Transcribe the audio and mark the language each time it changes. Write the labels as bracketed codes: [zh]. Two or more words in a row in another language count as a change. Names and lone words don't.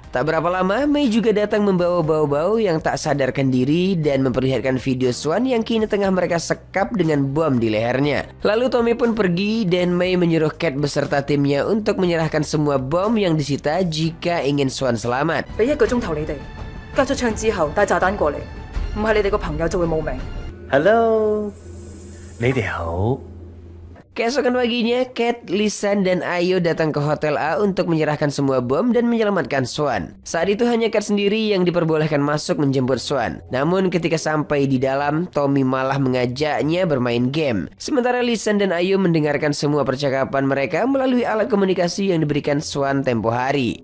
[id] Tak berapa lama, Mei juga datang membawa Bao Bao yang tak sadarkan diri dan memperlihatkan video Swan yang kini tengah mereka sekap dengan bom di lehernya. Lalu Tommy pun pergi dan Mei menyuruh Cat beserta timnya untuk menyerahkan semua bom yang disita jika ingin Swan selamat. [yue] 俾1個鐘頭你哋，交咗槍之後帶炸彈過嚟，唔係你哋個朋友就會冇命。 Hello，你哋好。 [id] Keesokan paginya, Cat, Lisan, dan Ayu datang ke Hotel A untuk menyerahkan semua bom dan menyelamatkan Swan. Saat itu hanya Cat sendiri yang diperbolehkan masuk menjemput Swan. Namun ketika sampai di dalam, Tommy malah mengajaknya bermain game. Sementara Lisan dan Ayu mendengarkan semua percakapan mereka melalui alat komunikasi yang diberikan Swan tempo hari.